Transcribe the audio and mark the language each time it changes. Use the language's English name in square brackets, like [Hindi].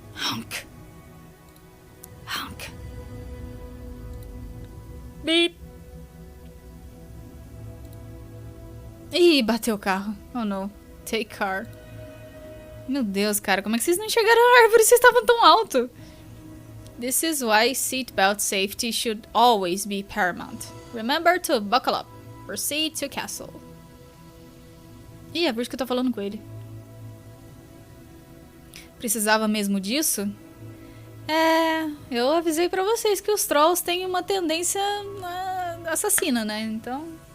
[Portuguese] Honk. Honk. Beep. Ih, bateu o carro. Oh, não. [English] Take car. [Portuguese] Meu Deus, cara. Como é que vocês não enxergaram a árvore? Vocês estavam tão alto. [English] This is why seatbelt safety should always be paramount. Remember to buckle up. Proceed to castle. [Portuguese] Ih, é por isso que eu tô falando com ele. Precisava mesmo disso? É, eu avisei pra vocês que os trolls têm uma tendência assassina, né? Então...